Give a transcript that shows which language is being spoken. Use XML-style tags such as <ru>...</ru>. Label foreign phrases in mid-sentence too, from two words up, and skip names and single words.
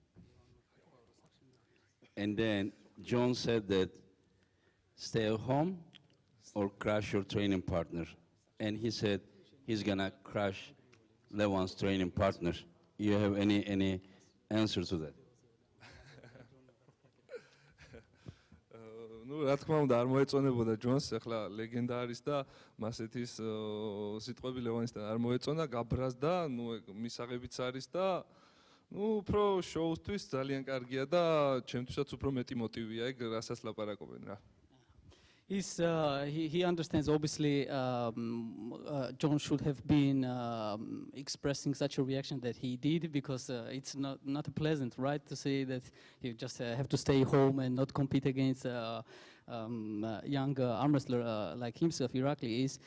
<en>And then John said that stay at home or crush your training partner. And he said he's gonna crush Levan's training partner. You have any answer to that?</en> <ka>Ну, რა თქმა უნდა, არ მოეწონებოდა ჯონს, ახლა ლეგენდა არის და მასეთის სიტყვები ლევანისთან არ მოეწონა, გაბრაზდა, ნუ მისაღებიც არის და ნუ უფრო შოუსთვის ძალიან კარგია და ჩემთვისაც უფრო მეტი მოტივია ეგ, რასაც ლაპარაკობენ რა.</ka> <en>He understands, obviously, John should have been expressing such a reaction that he did, because it's not pleasant, right, to say that you just have to stay home and not compete against a young arm wrestler like himself, Irakli is.</en>